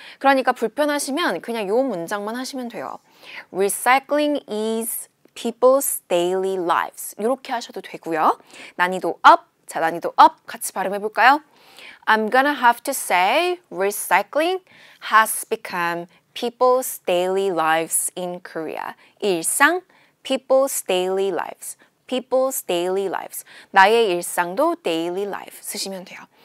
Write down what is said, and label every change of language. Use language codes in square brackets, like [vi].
[ko] 그러니까 불편하시면 그냥 요 문장만 하시면 돼요. [en] Recycling is people's daily lives. [ko] 이렇게 하셔도 되고요. 난이도 up. 자, 난이도 up 같이 발음해 볼까요? [en] I'm gonna have to say recycling has become people's daily lives in Korea. 일상, people's daily lives. people's daily lives. [ko] 나의 일상도 daily life 쓰시면 돼요.